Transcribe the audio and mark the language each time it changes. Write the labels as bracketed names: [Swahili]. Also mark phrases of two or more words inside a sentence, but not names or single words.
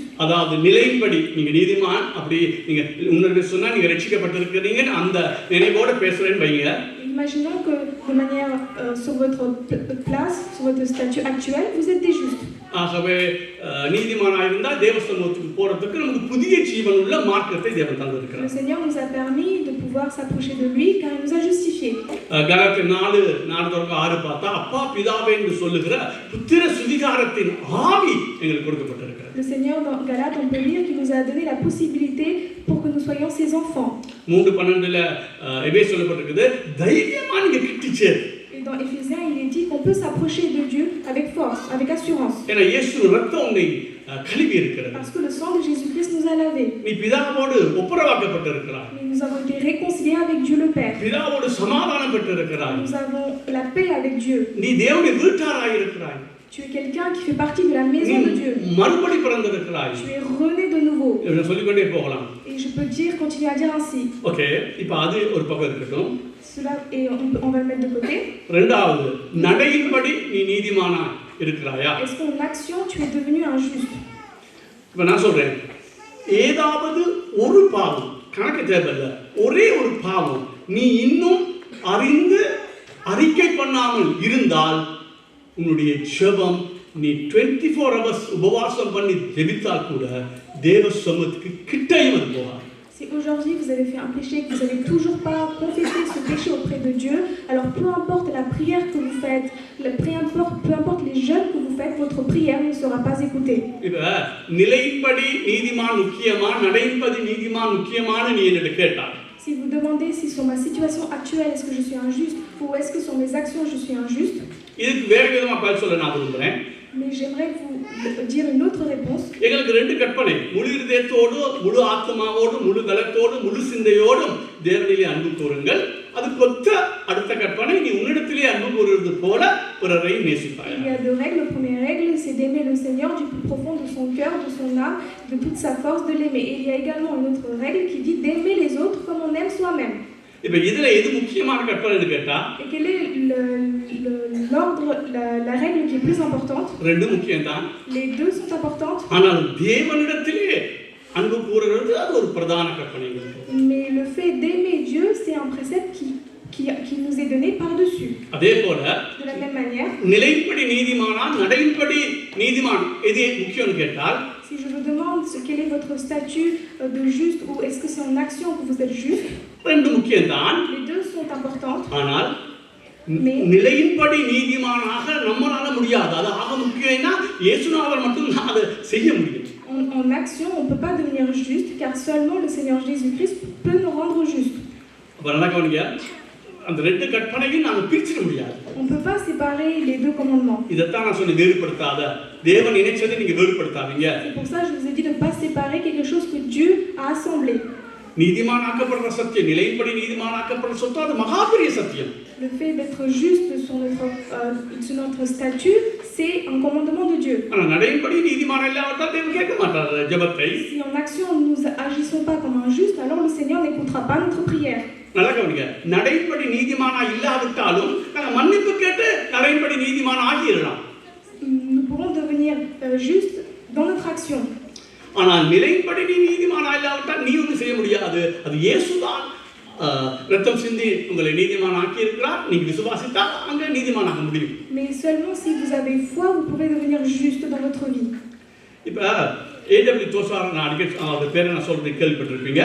[Tamil] அதாவது நிலைப்படி நீங்க நீதிமான் அப்படி நீங்க உன்னத சொன்னா நீங்க ரட்சிக்கப்பட்டிருக்கீங்க அந்த நினைவோட பேசுறேன்னு வைங்க. [French] Imaginons que de manière sur votre place, sur votre statut actuel, vous êtes des justes. [Tamil] ஆகவே நீதிமானாக இருந்தால் தேவஸ்தலத்துக்கு போறதுக்கு நமக்கு புதிய ஜீவன் உள்ள மார்க்கத்தை தேவன் தந்திருக்கிறார். [French] Le Seigneur nous a permis de pouvoir s'approcher de lui car il nous a justifiés. [Tamil] கலாத்தியர் 4:6 பார்த்தா அப்பா பிதாவே என்று சொல்லுகிற புத்திர சுவிகாரத்தின் ஆவி எங்களுக்கு கொடுக்கப்பட்டிருக்கிறது. [French] Le Seigneur dans Galates on peut lire qu'il nous a donné la possibilité pour que nous soyons ses enfants. [Tamil] 3:12 எபே சொல்லப்பட்டிருக்குது தைரியமா நீங்க கிட்டிச்சே. [French] Et dans Éphésiens, il est dit qu'on peut s'approcher de Dieu avec force, avec assurance. [Tamil] ஏன்னா இயேசு ரத்தம் உன்னை கழுவி இருக்கிறது. [French] Parce que le sang de Jésus-Christ nous a lavés. [Tamil] நீ பிதாவோடு ஒப்புரவாக்கப்பட்டிருக்கிறாய். [French] Nous avons été réconciliés avec Dieu le Père. [Tamil] பிதாவோடு சமாதானம் பெற்றிருக்கிறாய். [French] Nous avons la paix avec Dieu. [Tamil] நீ தேவனுடைய வீட்டாராய் இருக்கிறாய். [French] Tu es quelqu'un qui fait partie de la maison de Dieu. [Tamil] மறுபடி பிறந்திருக்கிறாய். [French] Tu es rené de nouveau. [Tamil] இத சொல்லிக்கொண்டே போகலாம். [French] Et je peux dire, continuer à dire ainsi. [Tamil] ஓகே, இப்போ அது ஒரு பக்கம் இருக்கட்டும். [French] Cela et on va le mettre de côté. [Tamil] இரண்டாவது நடையின்படி நீ நீதிமானாய் இருக்கிறாயா? [French] Est-ce qu'en action tu es devenu un juste? [Tamil] இப்போ நான் சொல்றேன் ஏதாவது ஒரு பாவம் கணக்கு தேவையில்லை ஒரே ஒரு பாவம் நீ இன்னும் அறிந்து அறிக்கை பண்ணாமல் இருந்தால் உன்னுடைய ஜெபம் நீ 24 hours உபவாசம் பண்ணி ஜெபித்தால் கூட தேவ சமூகத்துக்கு கிட்டேயும் அது போகாது. [French] Si aujourd'hui vous avez fait un péché que vous n'avez toujours pas confessé ce péché auprès de Dieu, alors peu importe la prière que vous faites, peu importe les jeûnes que vous faites, votre prière ne sera pas écoutée. [Tamil] இப்ப நிலைப்படி நீதிமான் முக்கியமா நடைப்படி நீதிமான் முக்கியமான்னு நீ என்னிடம் கேட்டாய். [French] Si vous demandez si sur ma situation actuelle est-ce que je suis injuste ou est-ce que sur mes actions je suis injuste, [Tamil] இதுக்கு வேற விதமா பதில் சொல்ல நான் விரும்புறேன். [French] mais j'aimerais vous dire une autre réponse. [Tamil] எங்களுக்கு ரெண்டு கற்பனை முழு இதயத்தோடு முழு ஆத்மாவோடு முழு பலத்தோடு முழு சிந்தையோடு தேவனிலே அன்பு கூறுங்கள். அது கொத்த அடுத்த கற்பனை நீ உன்னிடத்திலே அன்பு கூறுவது போல பிறரை நேசிப்பாய். [French] Il y a deux règles. La première règle c'est d'aimer le Seigneur du plus profond de son cœur, de son âme, de toute sa force, de l'aimer. Et il y a également une autre règle qui dit d'aimer les autres comme on aime soi-même. [Tamil] இப்ப இதுல எது முக்கியமான கற்பனைன்னு கேட்டா [French] et quel est l'ordre la règle qui est plus importante? [Tamil] ரெண்டு முக்கியம் தான். [French] Les deux sont importantes. [Tamil] ஆனால் தேவனிடத்திலே அன்பு கூறுறது அது ஒரு பிரதான கற்பனை. [French] Mais le fait d'aimer Dieu c'est un précepte qui nous est donné par-dessus. [Tamil] அதே போல [French] de la même manière [Tamil] நிலைப்படி நீதிமானா நடைப்படி நீதிமான் எது முக்கியம்னு கேட்டால் [French] si je vous demande quel est votre statut de juste ou est-ce que c'est en action que vous êtes juste, [Tamil] ரெண்டு முக்கியம் தான். [French] les deux sont importantes. [Tamil] ஆனால் நிலையின்படி நீதிமானாக நம்மளால முடியாது. அது ஆக முக்கியம்னா இயேசுநாதர் மட்டும் தான் அதை செய்ய முடியும். [French] En action on peut pas devenir juste car seulement le Seigneur Jésus-Christ peut nous rendre justes. [Tamil] அப்ப நல்லா கவனிங்க அந்த ரெண்டு கற்பனையும் நாம பிரிச்சிட முடியாது. [French] On peut pas séparer les deux commandements. [Tamil] இதத்தான் நான் சொன்னேன் வேறுபடுத்தாத தேவன் இணைச்சதை நீங்க வேறுபடுத்தாதீங்க. [French] C'est pour ça que je vous ai dit de ne pas séparer quelque chose que Dieu a assemblé. [Tamil] நீதிமானாக்கப்படுற சத்தியம் நிலையின்படி நீதிமானாக்கப்படுற சத்தியம் அது மகாபெரிய சத்தியம். [French] Le fait d'être juste sur notre statut, c'est un commandement de Dieu. [Tamil] ஆனா நடையின்படி நீதிமான் இல்லாவிட்டா தேவன் கேட்க மாட்டார் ஜெபத்தை. [French] Si en action nous agissons pas comme un juste, alors le Seigneur n'écoutera pas notre prière. [Tamil] நல்லா கவனிங்க நடையின்படி நீதிமானா இல்லாவிட்டாலும் நாங்க மன்னிப்பு கேட்டு நடையின்படி நீதிமான் ஆகிடலாம். [French] Nous pourrons devenir justes dans notre action. [Tamil] ஆனால் நிலையின்படி நீதிமானா இல்லாவிட்டால் நீ ஒன்றும் செய்ய முடியாது. அது இயேசுதான் ரத்தம் சிந்தி உங்களை நீதிமான் ஆக்கி இருக்கிறார். நீங்க விசுவாசித்தால் அங்க நீதிமானாக முடியும். [French] Mais seulement si vous avez foi, vous pouvez devenir juste dans votre vie. [Tamil] இப்ப ஏடபிள்யூ தோசார் நான் அடிக்கடி அவர் பேரை நான் சொல்றது கேள்விப்பட்டிருப்பீங்க.